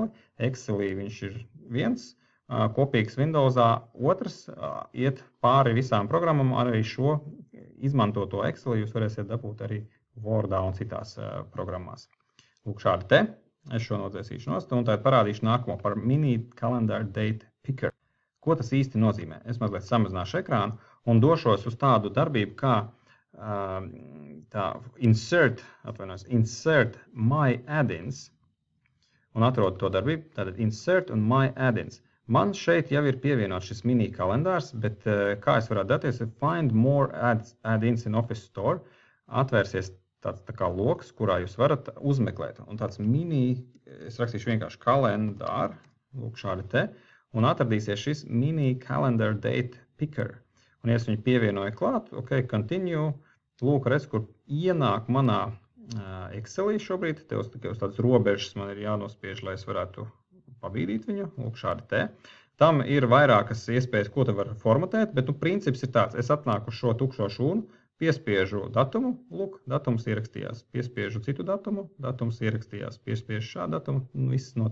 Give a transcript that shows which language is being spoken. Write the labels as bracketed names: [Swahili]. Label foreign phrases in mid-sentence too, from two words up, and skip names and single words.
[Latvian] Excelī viņš ir viens, kopīgs Windowsā otrs, iet pāri visām programmām, arī šo izmantoto Excelī jūs varēsiet dabūt arī Wordā un citās programmās. Lūk, šādi te. Es šo nodzēsīšu nost, un tad parādīšu nākamo par [English] mini calendar date picker. [Latvian] Ko tas īsti nozīmē? Es mazliet samazināšu ekrānu un došos uz tādu darbību, kā [English] insert my add-ins [Latvian] un atrodu to darbību, tātad insert un [English] my add-ins. [Latvian] Man šeit jau ir pievienots šis mini kalendārs, bet kā es varētu daties, [English] find more add-ins in Office Store, [Latvian] atvērsies tāds tā kā loks, kurā jūs varat uzmeklēt. Un tāds mini, es rakstīšu vienkārši kalendāru, lūk šādi te, un atradīsies šis [English] mini calendar date picker. [Latvian] Un, ja es viņu pievienoju klāt, continue, lūk, redz, kur ienāk manā Excelī šobrīd, te uz tādas robežas man ir jānospiež, lai es varētu pabīdīt viņu, lūk, šādi te. Tam ir vairākas iespējas, ko te var formatēt, bet princips ir tāds, es atnāku uz šo tukšo šūnu, piespiežu datumu, lūk, datums ierakstījās, piespiežu citu datumu, datums ierakstījās, piespiežu šādu datumu, viss notiek.